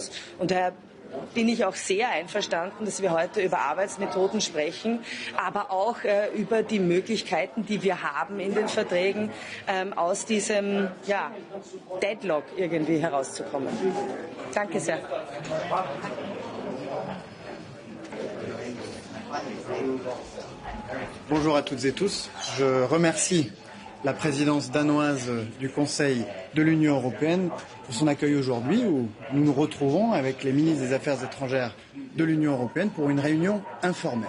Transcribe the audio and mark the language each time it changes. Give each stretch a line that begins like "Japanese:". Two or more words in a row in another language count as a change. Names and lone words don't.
German: Und daher bin ich auch sehr einverstanden, dass wir heute über Arbeitsmethoden sprechen, aber auch über die Möglichkeiten, die wir haben in den Verträgen, aus diesem Deadlock irgendwie herauszukommen. Danke sehr.
French: Bonjour à toutes et tous. Je remercie la présidence danoise du Conseil de l'Union européenne pour son accueil aujourd'hui où nous nous retrouvons avec les ministres des Affaires étrangères de l'Union européenne pour une réunion informelle.